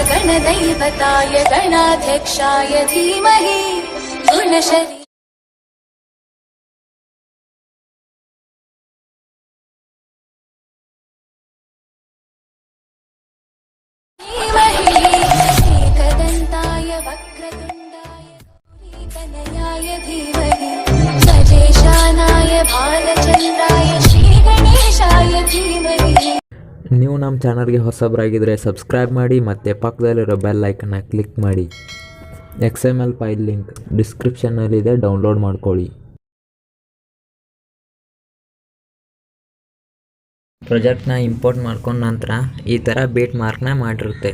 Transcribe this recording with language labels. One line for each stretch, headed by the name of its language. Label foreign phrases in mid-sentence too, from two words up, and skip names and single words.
Sanskrit: गणदैवताय गणाध्यक्षाय धीमहि गुणशरी एकदन्ताय वक्रतुण्डाय गौरीतनयाय धीमहि गजेशानाय भालचन्द्राय श्रीगणेशाय धीमहि.
Kannada: ನೀವು ನಮ್ಮ ಚಾನಲ್ಗೆ ಹೊಸಬರಾಗಿದ್ದರೆ ಸಬ್ಸ್ಕ್ರೈಬ್ ಮಾಡಿ ಮತ್ತು ಪಕ್ಕದಲ್ಲಿರೋ
English: bell iconna
Kannada: ಕ್ಲಿಕ್ ಮಾಡಿ.
English: XML file link
Kannada: ಡಿಸ್ಕ್ರಿಪ್ಷನ್ನಲ್ಲಿದೆ, ಡೌನ್ಲೋಡ್ ಮಾಡ್ಕೊಳ್ಳಿ. ಪ್ರಾಜೆಕ್ಟ್ನ ಇಂಪೋರ್ಟ್ ಮಾಡ್ಕೊಂಡ ನಂತರ ಈ ಥರ
English: beat markna
Kannada: ಮಾಡಿರುತ್ತೆ.